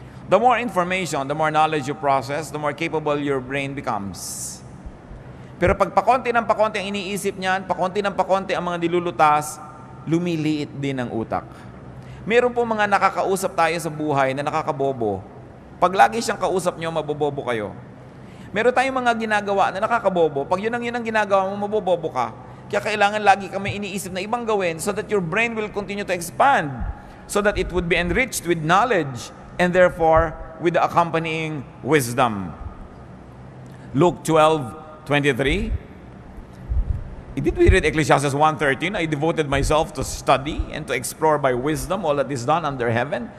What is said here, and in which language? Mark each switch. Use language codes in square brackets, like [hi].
[en] The more information, the more knowledge you process, the more capable your brain becomes. [tl] Pero pag pakonti ng pakonti ang iniisip niyan, pakonti ng pakonti ang mga nilulutas, lumiliit din ang utak. Meron po mga nakakausap tayo sa buhay na nakakabobo. Pag lagi siyang kausap nyo, mabobobo kayo. Meron tayong mga ginagawa na nakakabobo. Pag yun ang ginagawa mo, mabobobo ka. Kaya kailangan lagi ka may iniisip na ibang gawin [en] so that your brain will continue to expand, so that it would be enriched with knowledge and therefore with the accompanying wisdom. Luke 12:23. Did we read Ecclesiastes 1:13? I devoted myself to study and to explore by wisdom all that is done under heaven.